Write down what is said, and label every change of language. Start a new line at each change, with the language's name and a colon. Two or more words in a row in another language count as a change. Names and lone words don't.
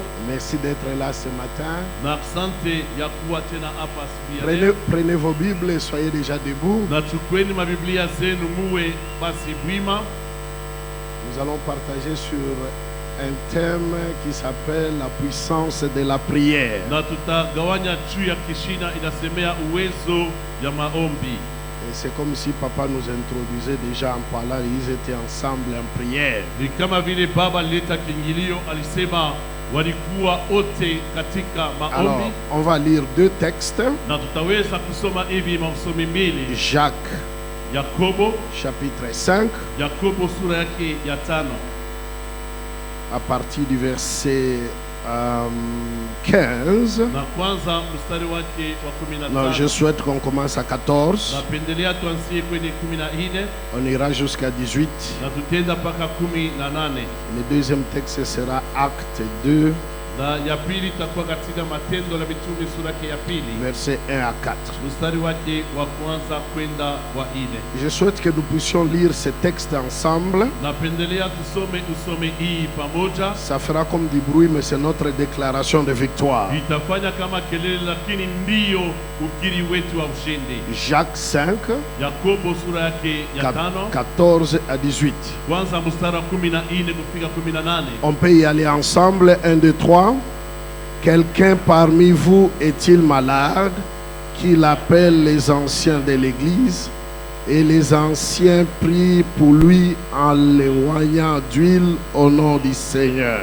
French: Merci d'être là ce matin.
Swahili: Na asante ya kuwa tena hapa asubuhi.
French: Prenez vos Bibles et soyez déjà debout.
Swahili: Na chukweni mabiblia zenu muwe basi bwima.
French: Nous allons partager sur un thème qui s'appelle la puissance de la prière.
Swahili: Na tutagawanya juu ya kishina inasemea uwezo ya maombi.
French: Et c'est comme si papa nous introduisait déjà en parlant, ils étaient ensemble en prière.
Swahili: Ni kama vile baba leta kiingilio alisema walikuwa wote katika maombi.
French: Alors, on va lire deux textes.
Swahili: Na tutaweza kusoma hivi masomo mbili.
French: Jacques
Swahili: Yakobo
French: chapitre 5.
Swahili: Yakobo sura yake ya 5.
French: À partir du verset 15.
Swahili: Na kwanza mstari wake wa 15.
French: Non, je souhaite qu'on commence à 14.
Swahili: Napendelea tuanzie kwenye 14.
French: On ira jusqu'à 18.
Swahili: Na tutenda mpaka 18.
French: Le deuxième texte sera Acte 2.
Swahili: Na ya pili itakuwa katika Matendo la Mitume sura ya pili.
French: Verset 1 à 4.
Swahili: Mstari wake wa kwanza kwenda wa 4.
French: Je souhaite que nous puissions lire ces textes ensemble.
Swahili: Napendelea tusome hii pamoja.
French: Ça fera comme du bruit, mais c'est notre déclaration de victoire.
Swahili: Itafanya kama kelele lakini ndio ukiri wetu wa ushindi.
French: Jacques 5.
Swahili: Yakobo sura yake ya 5.
French: 14 à 18.
Swahili: Kwanza mstari wa 14 kufika 18.
French: On peut y aller ensemble. 1, 2, 3. Quelqu'un parmi vous est-il malade, qu'il appelle les anciens de l'église, et les anciens prient pour lui en l'éloignant d'huile au nom du Seigneur.